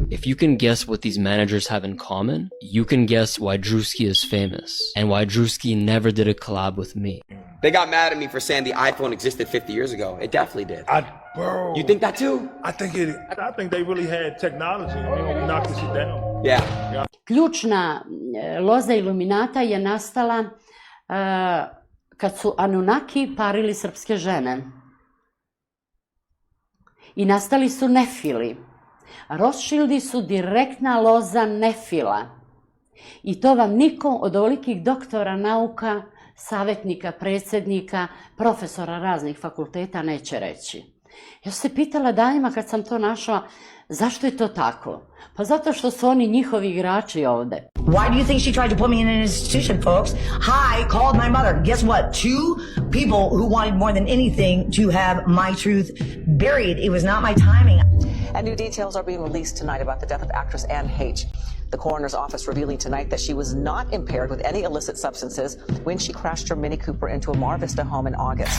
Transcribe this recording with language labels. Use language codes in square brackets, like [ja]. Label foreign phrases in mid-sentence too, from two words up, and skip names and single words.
[en] If you can guess what these managers have in common, you can guess why Drewski is famous, and why Drewski never did a collab with me. They got mad at me for saying the iPhone existed 50 years ago. It definitely did. Bro. You think that too? I think they really had technology. They don't knock this shit down. Yeah. [sr] Ključna loza iluminata je nastala kad su Anunnaki parili srpske žene. I nastali su Nefili. Rothschildi su direktna loza Nefila. I to vam niko od ovolikih doktora nauka, savjetnika, predsjednika, profesora raznih fakulteta neće reći. Ja sam se pitala danima kad sam to našla, zašto je to tako? Pa zato što su oni njihovi igrači ovde. [en] Why do you think she tried to put me in an institution, folks? I called my mother. Guess what? 2 people who wanted more than anything to have my truth buried. It was not my timing. And new details are being released tonight about the death of actress Anne H. The coroner's office revealing tonight that she was not impaired with any illicit substances when she crashed her Mini Cooper into a Mar Vista home in August.